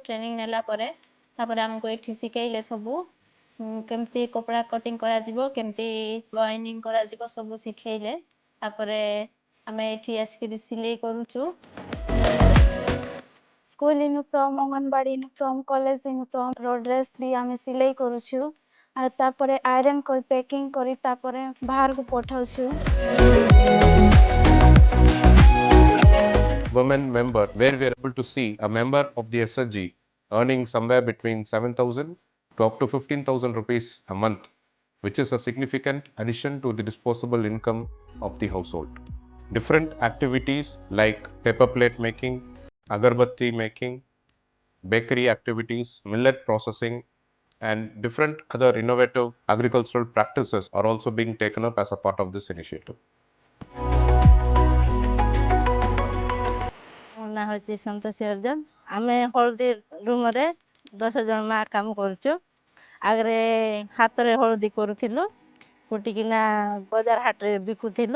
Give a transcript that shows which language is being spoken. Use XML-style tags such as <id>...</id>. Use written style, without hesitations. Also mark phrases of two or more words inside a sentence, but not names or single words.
<or>ଟ୍ରେନିଂ ନେଲା ପରେ ତାପରେ ଆମକୁ ଏଠି ଶିଖେଇଲେ ସବୁ କେମିତି କପଡ଼ା କଟିଂ କରାଯିବ, କେମିତି ଲାଇନିଂ କରାଯିବ, ସବୁ ଶିଖେଇଲେ। ତାପରେ ଆମେ ଏଠି ଆସିକି ସିଲେଇ କରୁଛୁ।</or> <en>school uniform, anganwadi uniform, college uniform</en> <or>ର ଡ୍ରେସ୍ ବି ଆମେ ସିଲେଇ କରୁଛୁ। ଆଉ ତାପରେ ଆଇରନ୍ କରି ପ୍ୟାକିଂ କରି ତାପରେ ବାହାରକୁ ପଠାଉଛୁ।</or> <en>Women member, where we are able to see a member of the SHG earning somewhere between 7,000 to up to 15,000 rupees a month, which is a significant addition to the disposable income of the household. Different activities like paper plate making, agarbatti making, bakery activities, millet processing, and different other innovative agricultural practices are also being taken up as a part of this initiative.</en> <or>ମୋ ନାଁ ହେଉଛି ସନ୍ତୋଷୀ ଅର୍ଜନ। ଆମେ ହଳଦୀ ରୁମରେ 10 ଜଣ ମା କାମ କରୁଛୁ। ଆଗରେ ହାତରେ ହଳଦୀ କରୁଥିଲୁ, କୁଟିକିନା ବଜାର ହାଟରେ ବିକୁଥିଲୁ।</or>